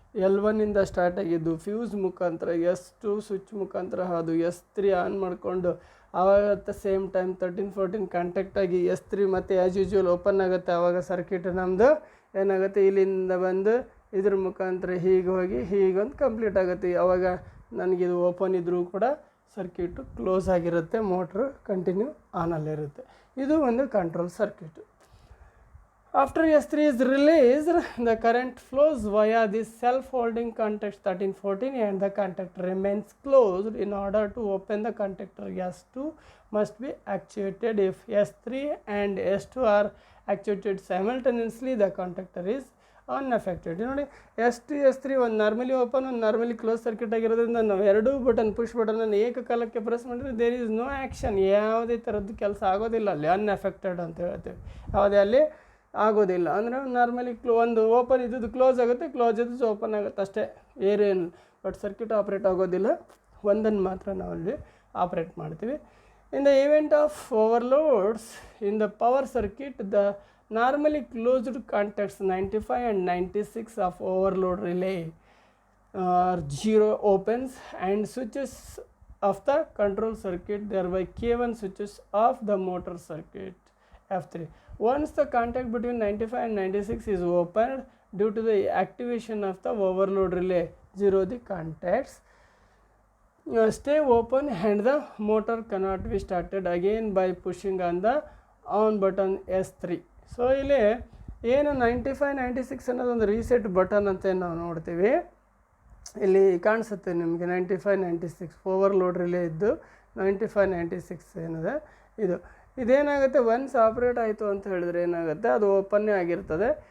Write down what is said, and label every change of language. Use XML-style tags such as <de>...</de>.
<kn>L1 start ಆಗಿದ್ದು fuse ಮುಖಾಂತರ S2 switch ಮುಖಾಂತರ ಅದು S3 ಆನ್ ಮಾಡಿಕೊಂಡು ಆವಾಗ</kn> <en>at the same time</en> <kn>13-14 contact ಆಗಿ S3 ಮತ್ತು</kn> <en>as usual</en> <kn>ಓಪನ್ ಆಗುತ್ತೆ. ಆವಾಗ ಸರ್ಕ್ಯೂಟ್ ನಮ್ಮದು ಏನಾಗುತ್ತೆ, ಇಲ್ಲಿಂದ ಬಂದು ಇದ್ರ ಮುಖಾಂತರ ಹೀಗೆ ಹೋಗಿ ಹೀಗೊಂದು ಕಂಪ್ಲೀಟ್ ಆಗುತ್ತೆ. ಆವಾಗ ನನಗಿದು ಓಪನ್ ಇದ್ದರೂ ಕೂಡ ಸರ್ಕ್ಯೂಟು ಕ್ಲೋಸ್ ಆಗಿರುತ್ತೆ, ಮೋಟ್ರು ಕಂಟಿನ್ಯೂ ಆನಲ್ಲಿರುತ್ತೆ. ಇದು ಒಂದು control circuit.</kn> <en>After S3 is released, the current flows via this self-holding contacts 13-14 and the contactor remains closed. In order to open the contactor, S2 must be actuated. If S3 and S2 are actuated simultaneously, the contactor is unaffected.</en> <kn>ನೋಡಿ S3 ಒಂದು normally open ಒಂದು normally close circuit ಆಗಿರೋದ್ರಿಂದ ನಾವು ಎರಡೂ button push ಬಟನನ್ನು ಏಕಕಾಲಕ್ಕೆ press ಮಾಡಿದ್ರೆ</kn> <en>there is no action,</en> <kn>ಯಾವುದೇ ಥರದ್ದು ಕೆಲಸ ಆಗೋದಿಲ್ಲ ಅಲ್ಲಿ, ಅನ್ಅಫೆಕ್ಟೆಡ್ ಅಂತ ಹೇಳ್ತೇವೆ. ಯಾವುದೇ ಅಲ್ಲಿ ಆಗೋದಿಲ್ಲ. ಅಂದರೆ ನಾರ್ಮಲಿ ಒಂದು ಓಪನ್ ಇದ್ದದ್ದು ಕ್ಲೋಸ್ ಆಗುತ್ತೆ, ಕ್ಲೋಸ್ ಇದ್ದು ಓಪನ್ ಆಗುತ್ತೆ ಅಷ್ಟೇ, ಏನೇನು. ಬಟ್ ಸರ್ಕ್ಯೂಟ್ ಆಪ್ರೇಟ್ ಆಗೋದಿಲ್ಲ, ಒಂದನ್ನು ಮಾತ್ರ ನಾವಲ್ಲಿ ಆಪ್ರೇಟ್ ಮಾಡ್ತೀವಿ.</kn> <en>In the event of overloads in the power circuit, the normally closed contacts 95 and 96 of overload relay are 0 opens and switches of the control circuit, thereby K1 switches off the motor circuit F3. Once the contact between 95 and 96 is opened due to the activation of the overload relay 0, the contacts stay open and the motor cannot be started again by pushing on the on button S3.</en> <kn>So ಇಲ್ಲಿ ಏನು 95-96 ಅನ್ನೋದೊಂದು reset button ಅಂತ ನಾವು ನೋಡ್ತೀವಿ. ಇಲ್ಲಿ ಕಾಣಿಸುತ್ತೆ ನಿಮಗೆ 95-96 overload relay ಇದ್ದು 95-96 ಏನಿದೆ ಇದೇನಾಗುತ್ತೆ, ಒನ್ಸ್ ಆಪ್ರೇಟ್ ಆಯಿತು ಅಂತ ಹೇಳಿದ್ರೆ ಏನಾಗುತ್ತೆ, ಅದು ಓಪನ್ನೇ ಆಗಿರ್ತದೆ.</kn>